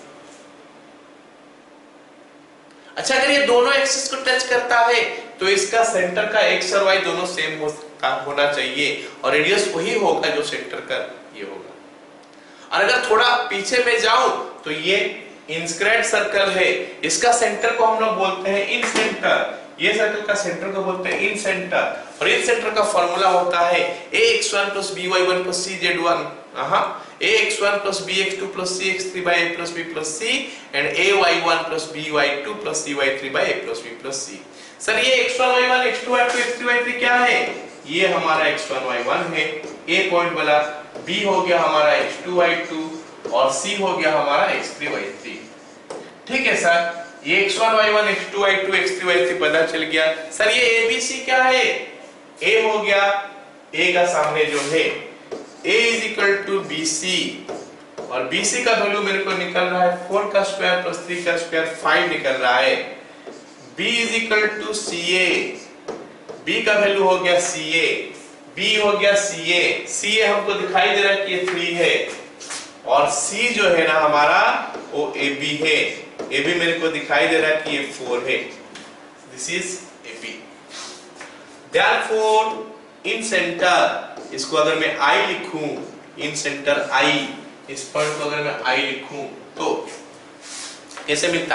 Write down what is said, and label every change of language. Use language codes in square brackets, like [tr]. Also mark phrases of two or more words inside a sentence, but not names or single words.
[hi] अच्छा, अगर ये दोनों एक्सिस को टच करता है तो इसका सेंटर का एक्स और वाई दोनों सेम होना चाहिए, और रेडियस वही होगा जो सेंटर का ये होगा। और अगर थोड़ा पीछे में जाऊं तो ये [en] inscribed circle [hi] है, इसका सेंटर को हम लोग बोलते हैं [en] in center, [hi] ये सर्कल का सेंटर को बोलते हैं [en] in center, [hi] और [en] in center [hi] का फॉर्मूला होता है [en] ax1 plus by1 plus cz1 ax1 plus bx2 plus cx3 by a plus b plus c and ay1 plus by2 plus cy3 by a plus b plus c। [hi] सर ये x1 y1 x2 y2 x3 y3 क्या है? ये हमारा x1 y1 है, a पॉइंट वाला, b हो गया हमारा x2 y2 और c हो गया हमारा x3 y3। ठीक है सर, ये x1 y1 x2 y2 x3 y3 पता चल गया। सर ये abc क्या है? a हो गया, a का सामने जो है [en] a is equal to bc [hi] और bc का वैल्यू मेरे को निकल रहा है 4 का स्क्वायर प्लस 3 का स्क्वायर 5 निकल रहा है। [en] b is equal to ca, [hi] b का वैल्यू हो गया ca, b हो गया ca, ca हमको दिखाई दे रहा है कि ये 3 है और c जो है ना हमारा वो ab है, ab मेरे को दिखाई दे रहा है कि ये 4 है। [en] this is ab. Therefore in center, [hi] इसको अगर मैं I लिखूं, [en] in center I, [hi] इस पॉइंट को अगर मैं I लिखूं तो कैसे मिलता?